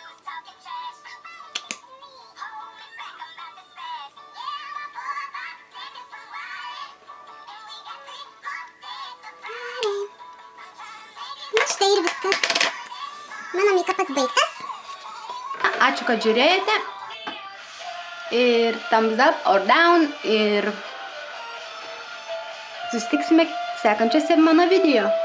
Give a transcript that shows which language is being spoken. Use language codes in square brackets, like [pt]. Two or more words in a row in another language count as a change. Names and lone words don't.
[lt] Na štai ir viskas. Mano meikapas baigtas. Ačiū, kad žiūrėjote. Ir [en] thumbs up or down. [lt] Ir susitiksime sekančiose mano video.